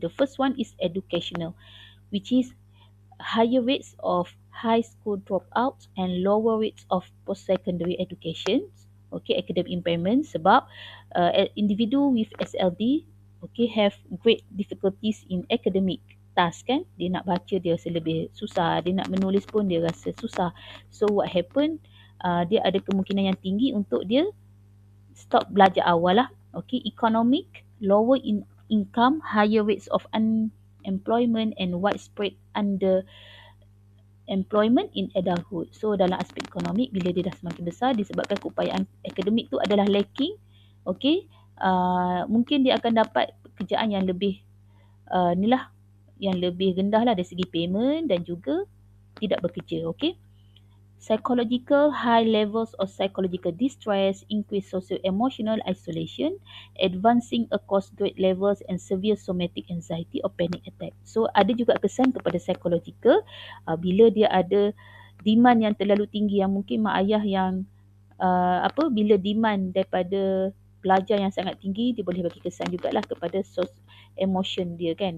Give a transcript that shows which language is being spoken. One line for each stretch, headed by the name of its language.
English: The first one is educational, which is higher rates of high school dropouts and lower rates of post-secondary education. Okay, academic impairment
Malay: sebab individu
English: with SLD have great difficulties in academic task kan.
Malay: Dia nak baca dia rasa lebih susah, dia nak menulis pun dia rasa susah. So what happen, dia ada kemungkinan yang tinggi untuk dia stop belajar awal lah.
English: Okay, economic, lower income, higher rates of unemployment and widespread employment in adulthood.
Malay: So dalam aspek ekonomik, bila dia dah semakin besar disebabkan keupayaan akademik tu adalah lacking, okey, mungkin dia akan dapat pekerjaan yang lebih yang lebih rendah lah dari segi payment dan juga tidak bekerja.
English: Okey, psychological, high levels of psychological distress, increased socio-emotional isolation, advancing across grade levels and severe somatic anxiety or panic attack.
Malay: So ada juga kesan kepada psychological bila dia ada demand yang terlalu tinggi, yang mungkin mak ayah yang bila demand daripada pelajar yang sangat tinggi, dia boleh bagi kesan jugalah kepada emotion dia kan.